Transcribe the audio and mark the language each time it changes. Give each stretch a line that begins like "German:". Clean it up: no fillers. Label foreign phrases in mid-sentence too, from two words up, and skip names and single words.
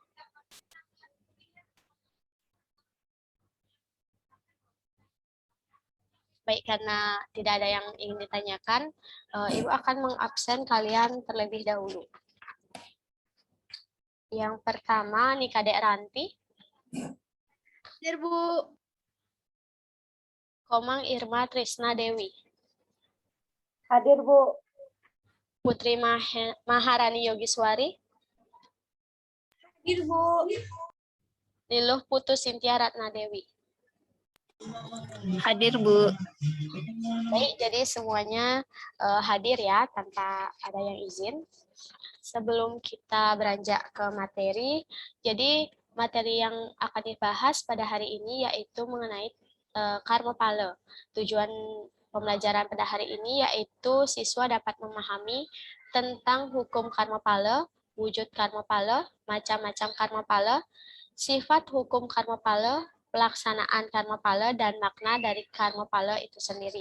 Indonesian: Baik, karena tidak ada yang ingin ditanyakan, Ibu akan mengabsen kalian terlebih dahulu. Yang pertama, nih Kadek Ranti. Hadir, Bu. Komang Irma Trisna Dewi. Hadir, Bu. Putri Maharani Yogiswari. Hadir, Bu. Liluh Putu Sintia Ratna Dewi. Hadir, Bu. Baik, jadi semuanya hadir ya, tanpa ada yang izin. Sebelum kita beranjak ke materi, jadi materi yang akan dibahas pada hari ini yaitu mengenai Karmapala. Tujuan pembelajaran pada hari ini yaitu siswa dapat memahami tentang hukum Karmapala, wujud Karmapala, macam-macam Karmapala, sifat hukum Karmapala, pelaksanaan Karmapala, dan makna dari Karmapala itu sendiri.